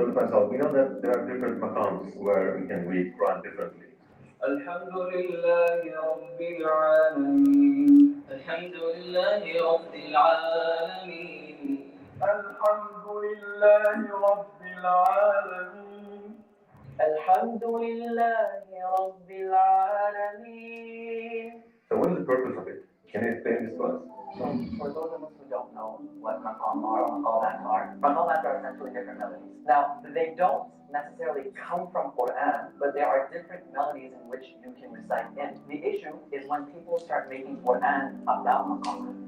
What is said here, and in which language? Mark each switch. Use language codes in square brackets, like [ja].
[en] So we know that there are different maqams where we can read Quran differently. [ar] الحمد لله رب العالمين الحمد لله رب العالمين الحمد لله رب العالمين الحمد لله رب العالمين. [en] So what is the purpose of it? Can you explain this to us? So for those of us who don't know what maqam or maqamats are essentially different melodies. Now, they don't necessarily come from Quran, but there are different melodies in which you can recite in. The issue is when people start making Quran about maqamat.